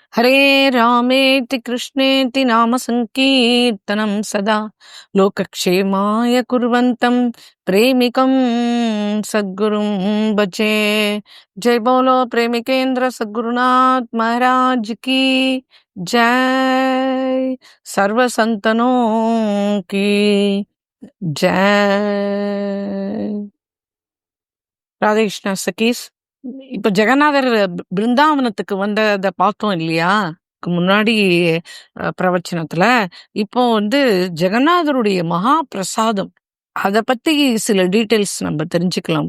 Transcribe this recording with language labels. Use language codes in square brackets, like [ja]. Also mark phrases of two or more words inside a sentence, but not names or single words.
[sa] हरे रामेति कृष्णेति नाम संकीर्तनं सदा लोकक्षेमाय कुर्वन्तं प्रेमिकं सद्गुरुं भजे। [hi] जय बोलो प्रेमिकेंद्र सद्गुरुनाथ महाराज की जय। सर्व संतनों की जय। [ta] ராதே கிருஷ்ணா சகீஸ். இப்ப ஜெகநாதர் பிருந்தாவனத்துக்கு வந்தத பார்த்தோம் இல்லையா? முன்னாடி பிரவச்சனத்துல. இப்போ ஜெகநாதருடைய மகா பிரசாதம். அத பத்தி சில டீட்டெயில்ஸ் நம்ம தெரிஞ்சுக்கலாம்.